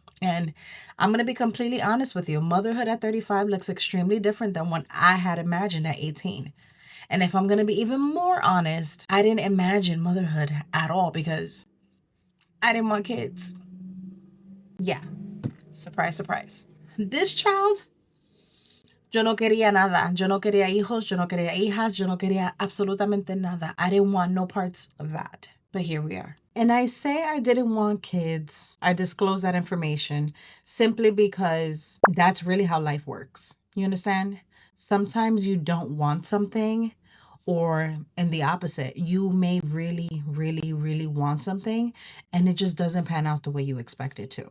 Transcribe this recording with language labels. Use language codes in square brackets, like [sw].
[en] And I'm going to be completely honest with you. Motherhood at 35 looks extremely different than what I had imagined at 18. And if I'm going to be even more honest, I didn't imagine motherhood at all because I didn't want kids. Yeah. Surprise, surprise. This child, [es] yo no quería nada. Yo no quería hijos, yo no quería hijas, yo no quería absolutamente nada. [en] I didn't want no parts of that. But here we are. And I say I didn't want kids. I disclose that information simply because that's really how life works. You understand? Sometimes you don't want something, or in the opposite, you may really want something and it just doesn't pan out the way you expect it to.